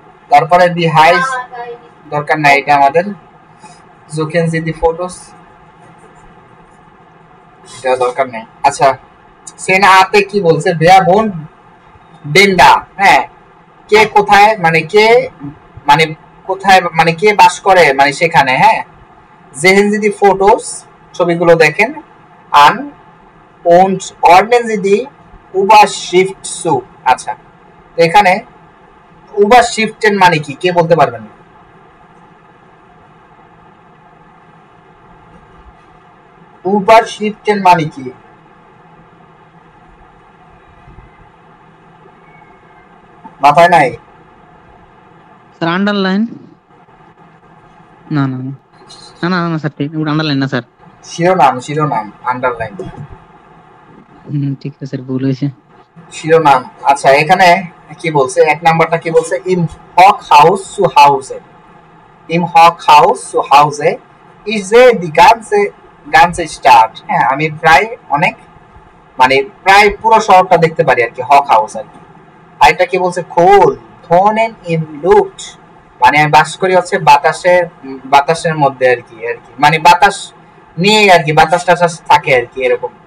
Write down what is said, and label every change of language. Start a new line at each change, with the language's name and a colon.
Bangla: তারপরে die heiß দরকার নাই এটা আমাদের,
German: suchen Sie die Fotos,
Bangla: এটা দরকার নেই। আচ্ছা, সেনা আতে কি বলছে?
German: wer wohnt denn da?
Bangla: হ্যাঁ, কে কোথায়, মানে কে, মানে কোথায়, মানে কে বাস করে, মানে সেখানে।
German: হ্যাঁ, sehen Sie die Fotos,
Bangla: ছবিগুলো দেখেন।
German: an und ordnen Sie die Überschrift zu।
Bangla: আচ্ছা, তো এখানে Überschriften মানে কি, কে বলতে পারবেন? Überschriften মানে কি? মাথায় নাই?
English: Sir, underline. No, sir.
Bangla: Underline না স্যার। শিরোনাম আন্ডারলাইন। ঠিক আছে স্যার, ভুল হয়েছে। শিরোনাম। আচ্ছা, এখানে কি বলছে? এক নাম্বারটা কি বলছে?
German: im Hochhaus zu Hause, im Hochhaus zu Hause ich sehe die ganze Stadt।
Bangla: হ্যাঁ, আমি প্রায় অনেক, মানে প্রায় পুরো শহরটা দেখতে পারি আর কি, হক হাউস আর কি। আর এটা কি বলছে?
German: cool wohnen im Luft,
Bangla: মানে আমি বাস করি হচ্ছে বাতাসের মধ্যে আর কি, মানে বাতাস নিয়ে আর কি, বাতাস টাতাস থাকে আর কি, এরকম।